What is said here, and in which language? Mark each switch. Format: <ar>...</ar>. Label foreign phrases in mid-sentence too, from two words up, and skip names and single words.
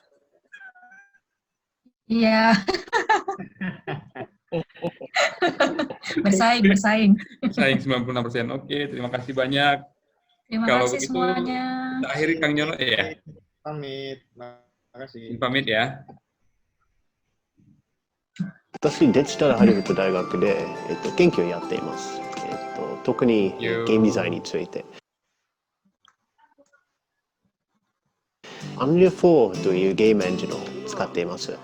<id>Iya. bersaing. Bersaing 96%. Oke, terima kasih banyak. Terima Kalau kasih begitu, semuanya. kita akhiri Kang Jono ya. Pamit. Terima kasih. Pamit ya.</id> <ja>私、デジタルハリウッド大学で、研究をやっています。特にゲームデザインについて。Unreal 4というゲームエンジンを使っています。</ja>